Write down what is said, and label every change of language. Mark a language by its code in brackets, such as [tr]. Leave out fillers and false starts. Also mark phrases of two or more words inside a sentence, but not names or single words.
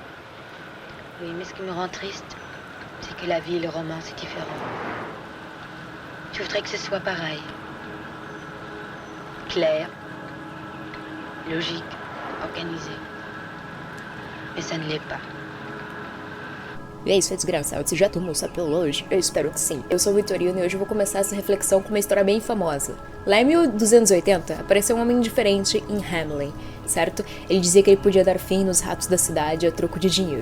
[fr] Oui, mais ce qui me rend triste, c'est que la vie et le roman, c'est différent. Je voudrais que ce soit pareil. Clair, logique, organisé. Mais ça ne l'est pas. [pt] E é isso, é desgraçado. Você já tomou sua pílula hoje? Eu espero que sim. Eu sou Vitorino e hoje eu vou começar essa reflexão com uma história bem famosa. Lá em 1280, apareceu um homem diferente em Hamelin, certo? Ele dizia que ele podia dar fim nos ratos da cidade a troco de dinheiro.